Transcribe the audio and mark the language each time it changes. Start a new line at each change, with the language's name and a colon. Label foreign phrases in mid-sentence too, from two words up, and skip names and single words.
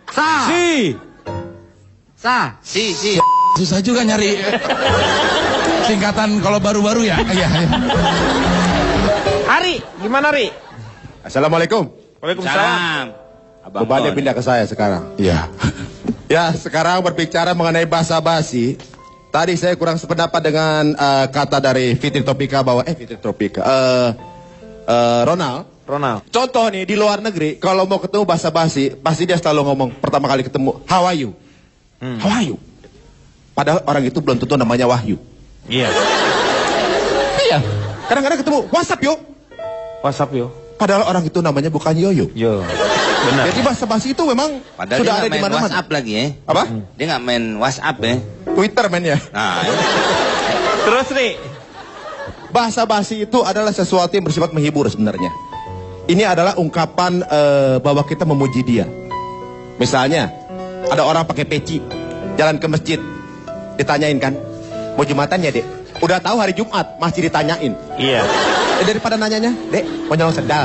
Indonesian: Si. Susah juga nyari singkatan kalau baru-baru ya. Iya. Ari, gimana Ri? Assalamualaikum. Waalaikumsalam. Bebannya pindah ke saya sekarang. Iya. Ya, sekarang berbicara mengenai basa-basi. Tadi saya kurang sependapat dengan kata dari Fitri Tropika bahwa Ronald. Contoh nih di luar negeri, kalau mau ketemu basa-basi, pasti dia selalu ngomong pertama kali ketemu,
English: how are you? How are you?
Indonesian: Padahal orang itu belum tentu namanya Wahyu. Iya. Iya. Kadang-kadang ketemu, WhatsApp yo. Padahal orang itu namanya bukan Yoyo. Benar. Jadi basa-basi itu memang Padahal sudah dia ada di mana-mana. WhatsApp lagi ya. Apa? Dia nggak main WhatsApp ya. Twitter mainnya. Nah, Terus Ri. Basa-basi itu adalah sesuatu yang bersifat menghibur sebenarnya. Ini adalah ungkapan bahwa kita memuji dia. Misalnya, ada orang pakai peci, jalan ke masjid, ditanyain kan, mau Jumatan ya dek? Udah tahu hari Jumat, masih ditanyain. Iya. Daripada nanyanya, dek, mau nyolong sendal.